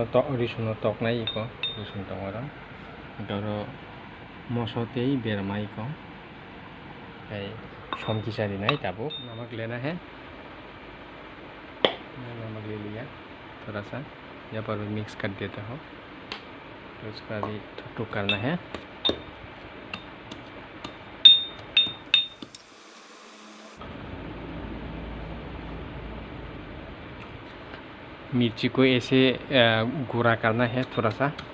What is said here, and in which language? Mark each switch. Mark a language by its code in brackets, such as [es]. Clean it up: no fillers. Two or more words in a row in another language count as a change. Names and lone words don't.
[trp] tok risun tok nai iko risun tok ora doro moso tei bermai ko kai somki sari nai tabuk namak [hi] लेना है। नमक ले लिया थोड़ा सा, यहाँ पर मिक्स कर देता हूँ। तो उसका भी ठुक करना है। मिर्ची को ऐसे गुरा करना है थोड़ा सा।